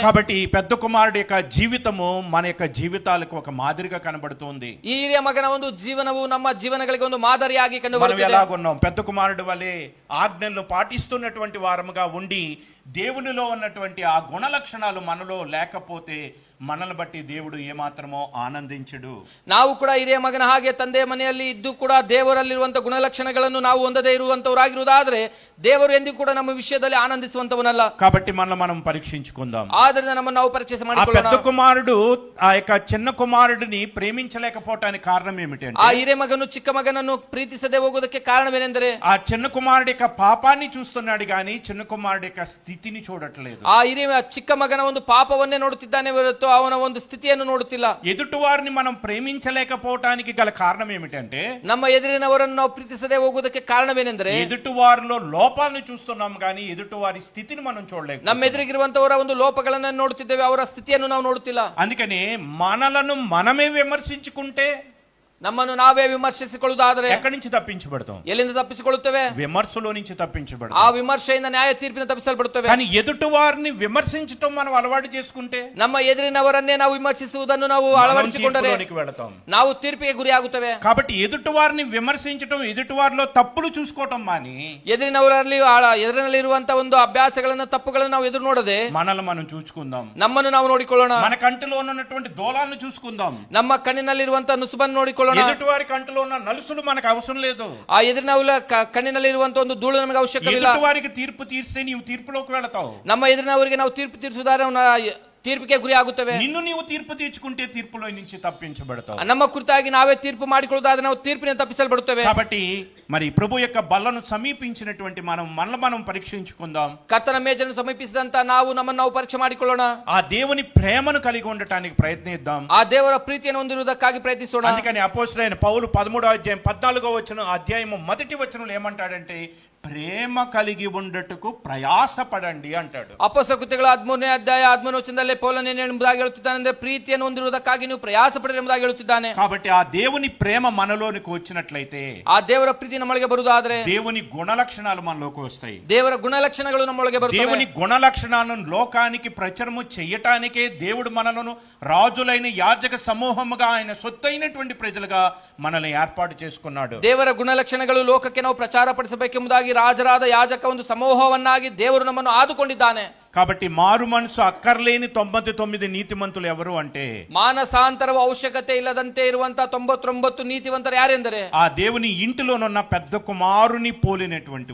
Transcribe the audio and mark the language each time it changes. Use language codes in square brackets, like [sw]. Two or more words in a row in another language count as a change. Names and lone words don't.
[te] కాబట్టి ఈ పెద్ద కుమారుడి యొక్క జీవితము మన యొక్క జీవితాలకు ఒక మాదిరిగా కనబడుతుంది. [kn] ಈ ಹಿರಿಯ ಮಗನ ಒಂದು ಜೀವನವು ನಮ್ಮ ಜೀವನಗಳಿಗೆ ಒಂದು ಮಾದರಿಯಾಗಿ ಕಂಡು [te] మనం [kn] ಬರುತ್ತದೆ. [te] ఎలాగున్నాం? పెద్ద కుమారుడు వలె ఆజ్ఞలను పాటిస్తున్నటువంటి వారముగా ఉండి దేవునిలో ఉన్నటువంటి ఆ గుణ లక్షణాలు మనలో లేకపోతే మనల్ని బట్టి దేవుడు ఏమాత్రమో ಆನಂದಿಂಚడు. [kn] ನಾವು ಕೂಡ ಹಿರಿಯ ಮಗನ ಹಾಗೆ ತಂದೆ ಮನೆಯಲ್ಲಿ ಇದ್ದು ಕೂಡ ದೇವರಲ್ಲಿರುವಂತಹ ಗುಣಲಕ್ಷಣಗಳನ್ನು ನಾವು ಹೊಂದದೇ ಇರುವಂತವರಾಗಿರುವುದಾದ್ರೆ ದೇವರು ಎಂದಿಗೂ ಕೂಡ ನಮ್ಮ ವಿಷಯದಲ್ಲಿ ಆನಂದಿಸುವಂತವನಲ್ಲ. [te] కాబట్టి మనం పరీక్షించుకుందాం. [kn] ಆದ್ದರಿಂದ ನಮ್ಮನ್ನು ನಾವು ಪರೀಕ್ಷೆ ఆ ಮಾಡಿಕೊಳ್ಳೋಣ. [te] పెద్ద కుమారుడు ఆ యొక్క చిన్న కుమారుడిని ప్రేమించలేకపోవటానికి కారణం ಆ ఏమిటంటే [kn] ಹಿರಿಯ ಮಗನು ಚಿಕ್ಕ ಮಗನನ್ನು ಪ್ರೀತಿಸದೆ ಹೋಗುವುದಕ್ಕೆ ಕಾರಣವೇನೆಂದರೆ [te] ఆ చిన్న కుమారుడి యొక్క పాపాన్ని చూస్తున్నాడు గాని చిన్న కుమారుడి యొక్క స్థితిని చూడట్లేదు. [kn] ಆ ಹಿರಿಯ ಚಿಕ್ಕ ಮಗನ ಒಂದು ಪಾಪವನ್ನೇ ನೋಡುತ್ತಿದ್ದಾನೆ ಹೊರತು ಅವನ ಒಂದು ಸ್ಥಿತಿಯನ್ನು ನೋಡುತ್ತಿಲ್ಲ. [te] ఎదుటి వారిని మనం ప్రేమించలేకపోవటానికి గల కారణం ఏమిటంటే [kn] ನಮ್ಮ ಎದುರಿನವರನ್ನು ನಾವು ಪ್ರೀತಿಸದೆ ಹೋಗುವುದಕ್ಕೆ ಕಾರಣವೇನೆಂದರೆ [te] ఎదుటి వారిలో లోపాలను చూస్తున్నాం గాని ఎదుటి వారి స్థితిని మనం చూడలేక [kn] ನಮ್ಮ ಎದುರಿಗಿರುವಂತವರ ಒಂದು ಲೋಪಗಳನ್ನು ನೋಡುತ್ತಿದ್ದೇವೆ, ಅವರ ಸ್ಥಿತಿಯನ್ನು ನಾವು ನೋಡುತ್ತಿಲ್ಲ. [te] అందుకనే మనలను మనమే విమర్శించుకుంటే [kn] ನಮ್ಮನ್ನು ನಾವೇ ವಿಮರ್ಶಿಸಿಕೊಳ್ಳುವುದಾದರೆ [te] ఎక్కడి నుంచి తప్పించబడతాం? [kn] ಎಲ್ಲಿಂದ ತಪ್ಪಿಸಿಕೊಳ್ಳುತ್ತೇವೆ? [te] విమర్శలో నుంచి ಆ తప్పించబడతాం. [kn] ವಿಮರ್ಶೆಯಿಂದ ನ್ಯಾಯ ತೀರ್ಪಿನ ತಪ್ಪಿಸಲ್ಪಡುತ್ತೇವೆ. [te] కానీ ఎదుటి వారిని విమర్శించటం మనం అలవాటు చేసుకుంటే [kn] ನಮ್ಮ ಎದುರಿನವರನ್ನೇ ನಾವು ವಿಮರ್ಶಿಸುವುದನ್ನು ನಾವು [te] మనం [kn] ಅಳವಡಿಸಿಕೊಂಡರೆ [te] తీర్పులోనికి వెళతాం. [kn] ನಾವು ತೀರ್ಪಿಗೆ ಗುರಿಯಾಗುತ್ತೇವೆ. [te] కాబట్టి ఎదుటి వారిని విమర్శించటం ఎదుటి వారిలో తప్పులు చూసుకోవటం మాని [kn] ಎದುರಿನಲ್ಲಿರುವಂತಹ ಒಂದು ಅಭ್ಯಾಸಗಳನ್ನು ತಪ್ಪುಗಳನ್ನು ನಾವು ಎದುರು ನೋಡದೆ [te] మనల్ని మనం చూసుకుందాం. [kn] ನಮ್ಮನ್ನು ನಾವು ನೋಡಿಕೊಳ್ಳೋಣ. [te] మన కంటిలో ఉన్నటువంటి దోలాలను చూసుకుందాం. [kn] ನಮ್ಮ ಕಣ್ಣಿನಲ್ಲಿರುವಂತಹ ನುಸುಬನ್ನು ನೋಡಿಕೊಳ್ಳೋಣ. [te] ఎదుటి వారి కంటిలో ఉన్న నలుసులు మనకు అవసరం లేదు. [kn] ಆ ಎದುರಿನವರ ಕಣ್ಣಿನಲ್ಲಿರುವಂತಹ ಒಂದು ಧೂಳು ನಮಗೆ ಅವಶ್ಯಕವಿಲ್ಲ. [te] ఎదుటి వారికి తీర్పు తీర్స్తే నీవు తీర్పులోకి వెళతావు. [kn] ನಮ್ಮ ಎದುರಿನವರಿಗೆ ನಾವು ತೀರ್ಪು ತೀರಿಸುವುದಾದ್ರೆ ತೀರ್ಪಿಗೆ ಗುರಿ ಆಗುತ್ತವೆ. [te] నిన్ను నీవు తీర్పు తీర్చుకుంటే తీర్పులో నుంచి తప్పించబడతావు. [kn] ನಮ್ಮ ಕುರಿತಾಗಿ ನಾವೇ ತೀರ್ಪು ಮಾಡಿಕೊಳ್ಳುವುದಾದ್ರೆ ನಾವು ತೀರ್ಪಿನ ತಪ್ಪಿಸಲ್ಪಡುತ್ತೇವೆ. [te] కాబట్టి మరి ప్రభు యొక్క బల్లను సమీపించినటువంటి మనం పరీక్షించుకుందాం. [kn] ಕರ್ತನ ಮೇಜನ್ನು ಸಮೀಪಿಸಿದಂತ ನಾವು ನಮ್ಮನ್ನು ನಾವು ಪರೀಕ್ಷೆ ಮಾಡಿಕೊಳ್ಳೋಣ. [te] ఆ దేవుని ప్రేమను కలిగి ఉండటానికి ప్రయత్నిద్దాం. [kn] ಆ ದೇವರ ಪ್ರೀತಿಯನ್ನು ಹೊಂದಿರುವುದಕ್ಕಾಗಿ ಪ್ರಯತ್ನಿಸೋಣ. [te] అందుకని అపోస్తలుడైన పౌలు 13వ అధ్యాయం 14వ అధ్యాయం మొదటి వచనంలో ఏమంటాడంటే ప్రేమ కలిగి ఉండటకు ప్రయాసపడండి అంటాడు. [kn] ಅಪೊಸ್ತಲ ಕೃತ್ಯಗಳ 13ನೇ ಅಧ್ಯಾಯ 13ನೇ ವಚನದಲ್ಲಿ ಪೌಲನು ಎಂಬುದಾಗಿ ಹೇಳುತ್ತಿದ್ದಾನೆ ಅಂದ್ರೆ ಪ್ರೀತಿಯನ್ನು ಹೊಂದಿರುವುದಕ್ಕಾಗಿ ನೀವು ಪ್ರಯಾಸ ಪಡಿರಿ ಎಂಬುದಾಗಿ ಹೇಳುತ್ತಿದ್ದಾನೆ. [te] కాబట్టి ఆ దేవుని ప్రేమ మనలోనికి వచ్చినట్లయితే [kn] ಆ ದೇವರ ಪ್ರೀತಿ ನಮ್ಮೊಳಗೆ ಬರುವುದಾದ್ರೆ [te] దేవుని గుణలక్షణాలు మనలోకి వస్తాయి. [kn] ದೇವರ ಗುಣಲಕ್ಷಣಗಳು ನಮ್ಮೊಳಗೆ ಬರುತ್ತವೆ. [te] దేవుని గుణలక్షణాలను లోకానికి ప్రచారము చేయటానికే దేవుడు మనలను రాజులైన యాజక సమూహముగా ఆయన సొత్తైనటువంటి ప్రజలుగా మనల్ని ఏర్పాటు చేసుకున్నాడు. [kn] ದೇವರ ಗುಣಲಕ್ಷಣಗಳು ಲೋಕಕ್ಕೆ ನಾವು ಪ್ರಚಾರ ಪಡಿಸಬೇಕೆಂಬುದಾಗಿ ರಾಜರಾದ ಯಾಜಕ ಒಂದು ಸಮೂಹವನ್ನಾಗಿ ದೇವರು ನಮ್ಮನ್ನು ಆದುಕೊಂಡಿದ್ದಾನೆ. [te] కాబట్టి మారు మనసు అక్కర్లేని 99 నీతిమంతులు ఎవరు అంటే [kn] ಮಾನಸಾಂತರವ ಅವಶ್ಯಕತೆ ಇಲ್ಲದಂತೆ ಇರುವಂತಹ 99 ನೀತಿವಂತರು ಯಾರೆಂದರೆ [te] ఆ దేవుని ఇంటిలోనున్న పెద్ద కుమారుని పోలినటువంటి